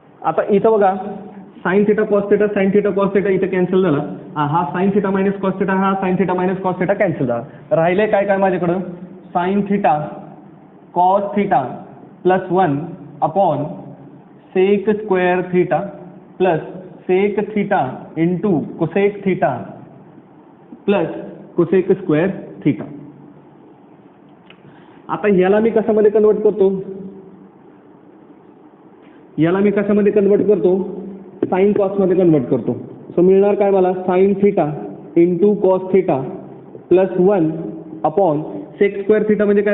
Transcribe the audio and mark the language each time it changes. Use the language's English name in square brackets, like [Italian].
[Marathi] आता इथं बघा sine theta cos theta, sine theta cos theta इथे कॅन्सल झाला. हा sine theta minus cos theta, हा sine theta minus cos theta cancel झाला. राहिले काय काय माझ्याकडं? [English] Sine theta cos theta plus 1 upon sec square theta plus sec theta into cosec theta plus cosec square theta. [Marathi] आता ह्याला मी कशामध्ये कन्वर्ट करतो? याला मी कशामध्ये कन्वर्ट करतो? साइन कॉसमध्ये कन्वर्ट करतो. सो मिळणार काय मला? [English] Sine theta into cos theta plus 1 upon sec square theta म्हणजे काय?